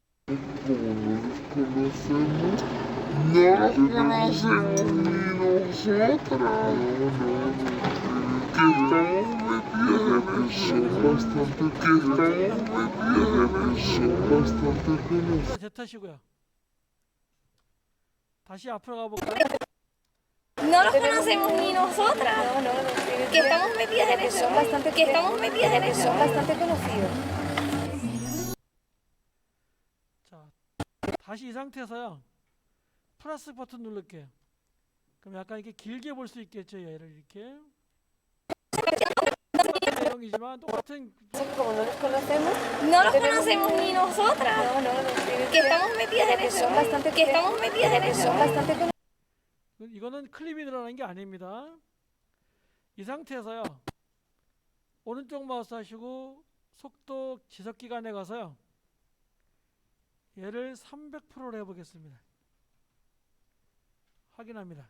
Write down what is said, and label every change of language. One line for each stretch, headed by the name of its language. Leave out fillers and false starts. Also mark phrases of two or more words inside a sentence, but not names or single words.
Korean: Z 타시고요. 다시 앞으로 가볼까요?
Spanish: No los conocemos ni nosotras. No, no, no, Que estamos metidas en eso. son bastante, Que estamos metidas en eso. son bastante conocidos.
Korean: 자 다시 이 상태에서요 플러스 버튼 누를게요. 그럼 약간 이렇게 길게 볼 수 있겠죠. 얘를 이렇게 똑같은 내용이지만 똑같은
Spanish: Pasa que como no los conocemos, No los conocemos ni nosotras. no, no, no, Que estamos metidas en eso. son bastante, Que estamos metidas en eso. son bastante conocidos.
Korean: 이거는 클립이 늘어나는 게 아닙니다. 이 상태에서요 오른쪽 마우스 하시고 속도 지속 기간에 가서요 얘를 300%로 해보겠습니다. 확인합니다.